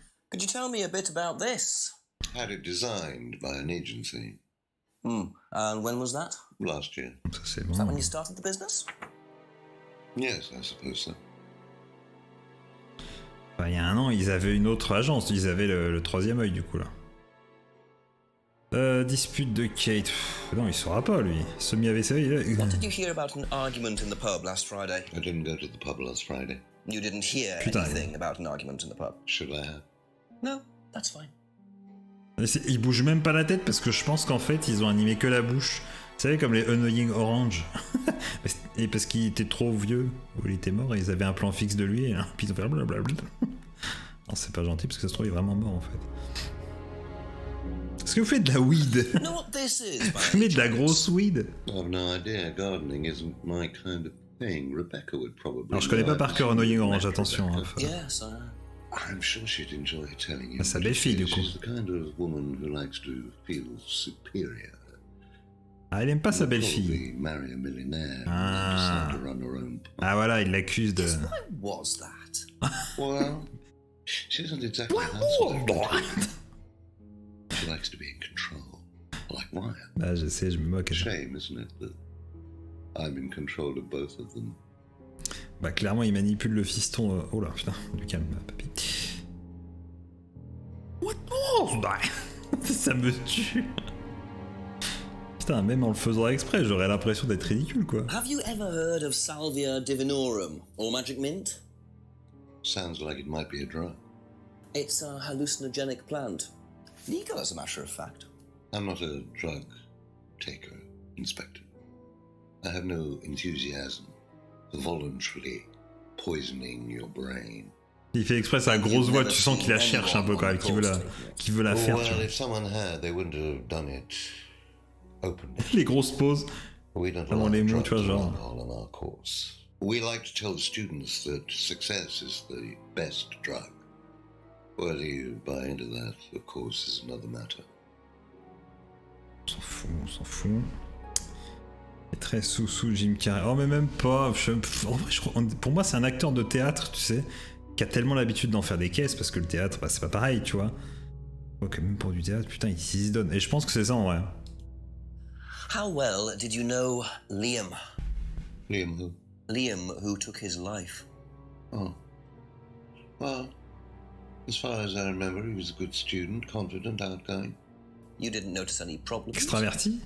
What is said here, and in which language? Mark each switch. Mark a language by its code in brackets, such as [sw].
[en] Could you tell me a bit about this? Had it designed by an agency. And when was that? Last year. [fr] Ça, c'est bon. [en] Is that when you started the business? Yes, I suppose so. [fr] Enfin, il y a un an, ils avaient une autre agence. Ils avaient le troisième œil, du coup, là. Dispute de Kate. Non, il saura pas, lui. Semi-AVC, il est... [en] What did you hear about an argument in the pub last Friday? I didn't go to the pub last Friday. You didn't hear anything about an argument in the pub? Should I have? No, that's fine. [fr] Ils bougent même pas la tête parce que je pense qu'en fait, ils ont animé que la bouche. Vous savez, comme les Annoying Orange. Et parce qu'il était trop vieux, ou il était mort, et ils avaient un plan fixe de lui, et puis ils ont fait blablabla. Non, c'est pas gentil parce que ça se trouve, il est vraiment mort en fait. Est-ce que vous faites de la weed? Vous fumez de la grosse weed? [en] I've no idea. Gardening isn't my kind of thing. Rebecca would probably. [fr] Alors je connais pas par cœur Annoying Orange, attention. Hein, [en] yes, I'm sure she'd enjoy telling you. [fr] Ah, sa belle-fille du coup. [en] She's the kind of woman who likes to feel superior. [fr] Ah, elle aime pas sa belle-fille. [en] Marry a millionaire. [fr] Ah voilà, il l'accuse de. [en] Why was that? Well, she isn't exactly that. She likes to be in control, like Ryan. [fr] Ah, je sais, je me moque. [en] Shame, isn't it, that I'm in control of both of them. [fr] Bah clairement, il manipule le fiston. Oh là, putain, du calme, papy. [en] What was that? [fr] Ça me tue. Putain, même en le faisant exprès, j'aurais l'impression d'être ridicule, quoi. [en] Have you ever heard of Salvia divinorum or magic mint? Sounds like it might be a drug. It's a hallucinogenic plant. Legal, as a matter of fact. I'm not a drug taker, Inspector. I have no enthusiasm for voluntarily poisoning your brain. [fr] Il fait exprès sa grosse voix, tu sens qu'il la cherche un peu quand même, qu'il veut la faire. [en] Well, if someone had, they wouldn't have done it openly. [fr] Les grosses pauses. Avant les mots, tu vois, genre. [en] On our course. We like to tell the students that success is the best drug. Whether you buy into that, of course, is another matter. [fr] On s'en fout. Il est très sous Jim Carrey. Oh, mais même pas. En vrai, pour moi, c'est un acteur de théâtre, tu sais, qui a tellement l'habitude d'en faire des caisses, parce que le théâtre, bah, c'est pas pareil, tu vois. Donc, même pour du théâtre, putain, il s'y donne. Et je pense que c'est ça en vrai. [en] How well did you know Liam? Liam who? Liam, who took his life. Oh. Well, as far as I remember, he was a good student, confident, outgoing. You didn't notice any problems? [fr] Extraverti?